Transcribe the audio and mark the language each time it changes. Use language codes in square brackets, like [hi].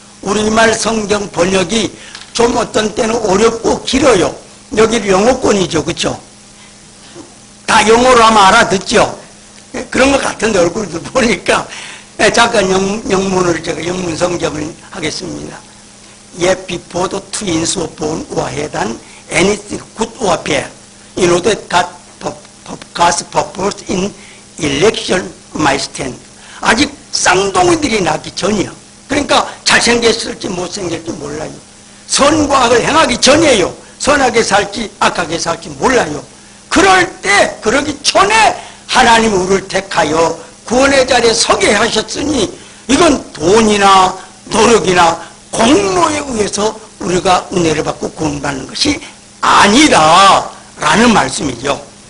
[ko] 우리말 성경 번역이 좀 어떤 때는 어렵고 길어요. 여기 영어권이죠, 그렇죠? 다 영어로 하면 알아듣죠? 그런 것 같은데 얼굴도 보니까 잠깐 영문을 제가 영문 성경을 하겠습니다. [en] Yet before the twins were born or had done anything good or bad, in order that God's purpose in election might stand. [ko] 아직 쌍둥이들이 나기 전이요. 그러니까 잘생겼을지 못생겼을지 몰라요. 선과 악을 행하기 전이에요. 선하게 살지 악하게 살지 몰라요. 그럴 때, 그러기 전에 하나님이 우리를 택하여 구원의 자리에 서게 하셨으니 이건 돈이나 노력이나 공로에 의해서 우리가 은혜를 받고 구원받는 것이 아니다 라는 말씀이죠.